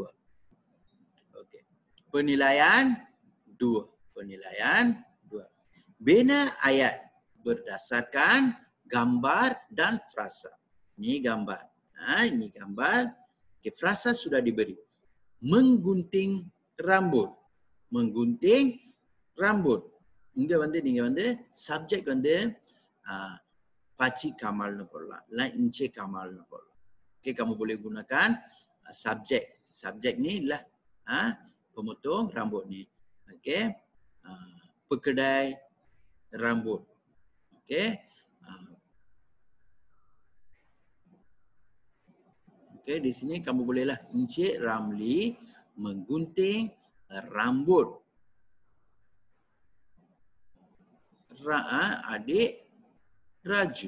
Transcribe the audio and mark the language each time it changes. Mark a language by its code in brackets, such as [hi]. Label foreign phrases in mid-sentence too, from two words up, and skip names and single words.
[ms] Okey. Penilaian 2. Bina ayat berdasarkan gambar dan frasa. Ini gambar. Ini gambar. Okay, frasa sudah diberi. Menggunting rambut. [ta] இங்க வந்து நீங்க வந்து சப்ஜெக்ட் வந்து Pakcik Kamalnu போடலாம், இல்ல Encik Kamalnu போடலாம். [ms] Okay, kamu boleh gunakan subjek. Subjek ni lah pemotong rambut ni. Okay, pekedai rambut. Okay, okay, di sini kamu bolehlah Encik Ramli menggunting rambut adik Raju.